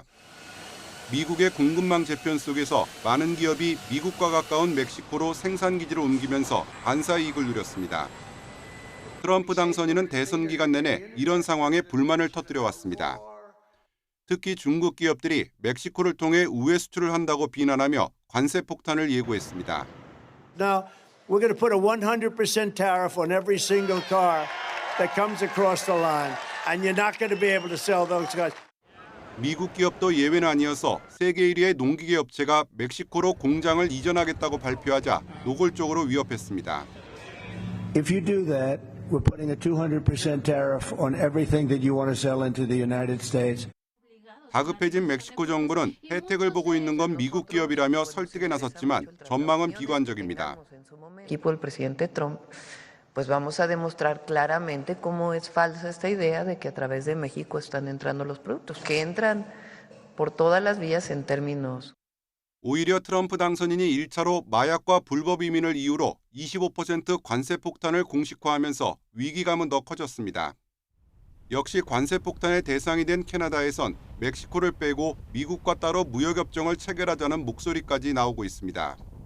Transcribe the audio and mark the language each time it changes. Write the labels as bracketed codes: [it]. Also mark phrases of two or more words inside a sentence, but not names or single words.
[ko] 미국의 공급망 재편 속에서 많은 기업이 미국과 가까운 멕시코로 생산기지를 옮기면서 반사 이익을 누렸습니다. 트럼프 당선인은 대선 기간 내내 이런 상황에 불만을 터뜨려왔습니다. 특히 중국 기업들이 멕시코를 통해 우회 수출을 한다고 비난하며 관세 폭탄을 예고했습니다. [en] Now, we're going to put a 100% tariff on every single car that comes across the line, and you're not going to be able to sell those cars. [ko] 미국 기업도 예외는 아니어서 세계 1위의 농기계 업체가 멕시코로 공장을 이전하겠다고 발표하자 노골적으로 위협했습니다. [en] If you do that, we're putting a 200% tariff on everything that you want to sell into the United States. [ko] 다급해진 멕시코 정부는 혜택을 보고 있는 건 미국 기업이라며 설득에 나섰지만 전망은 비관적입니다. [es] equipo del presidente Trump, pues vamos a demostrar claramente cómo es falsa esta idea de que a través de México están entrando los productos, que entran por todas las vías en términos. [ko] 오히려 트럼프 당선인이 1차로 마약과 불법 이민을 이유로 25% 관세 폭탄을 공식화하면서 위기감은 더 커졌습니다. 역시 관세 폭탄의 대상이 된 캐나다에선 멕시코를 빼고 미국과 따로 무역협정을 체결하자는 목소리까지 나오고 있습니다.